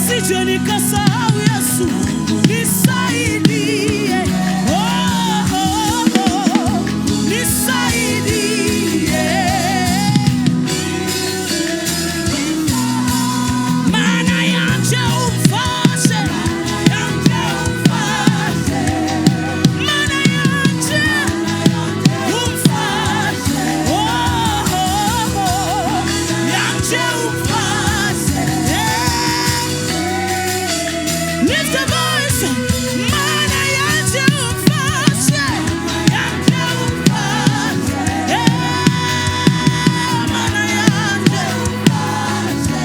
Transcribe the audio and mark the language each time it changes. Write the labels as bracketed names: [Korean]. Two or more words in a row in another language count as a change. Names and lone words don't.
[Swahili] nisije nikasahau Yesu, nisaidie. Oh, oh, oh, nisaidie. [Rundi] Maana yanje umfashe, yanje umfashe. Maana yanje umfashe. Oh, oh, oh, yanje umfashe. [English] Lift a voice. [Rundi] Maana yanje umfashe, yanje umfashe. Maana yanje umfashe.